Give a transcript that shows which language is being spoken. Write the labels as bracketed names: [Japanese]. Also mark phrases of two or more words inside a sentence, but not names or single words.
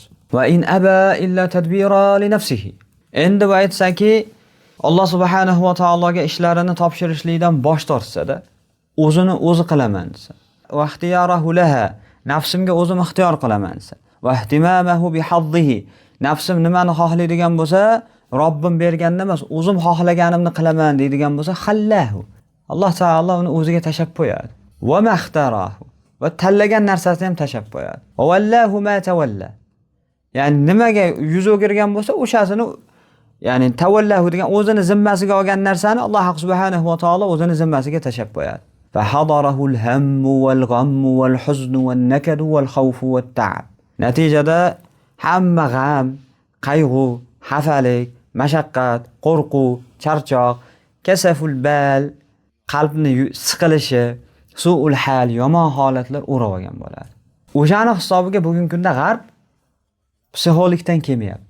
[Arabic] وإن أبى إلا تدبيره لنفسه. [Uzbek] Endi bu aytsaki, Alloh subhanahu va taologa ishlarini topshirishlikdan bosh tortsa-da, o'zini o'zi qilaman desa, [Arabic] واختياره لها, [Uzbek] nafsimga o'zim ixtiyor qilaman desa, [Arabic] واهتمامه بحظه, [Uzbek] nafsim nimani xohlaydigan bo'lsa, Robbim berganda emas, o'zim xohlaganimni qilaman deydigan bo'lsa, xallahu. Alloh taolo uni o'ziga tashab qo'yadi. [Arabic] وما اختاره, [Uzbek] va tanlagan narsasini ham tashab qo'yadi. [Arabic] وولاه ما تولى. [Uzbek] Ya'ni nimaga yuz o'girgan bo'lsa, o'shasini, ya'ni tavallahu degan o'zini zimmasiga olgan narsani Alloh subhanahu va taolo o'zini zimmasiga tashab qo'yadi. [Arabic] فحضره الهم والغم والحزن والنكد والخوف والتعب. [Uzbek] Natijada hamma g'am, qayg'u, xafalik, mashaqqat, qo'rquv, charchoq, [Arabic] كسوف البال, [Uzbek] qalbni siqilishi, [Arabic] سوء الحال, [Uzbek] yomon holatlar o'rab olgan bo'ladi. O'shani hisobiga bugungi kunda g'arb psixologdan kelmayapti.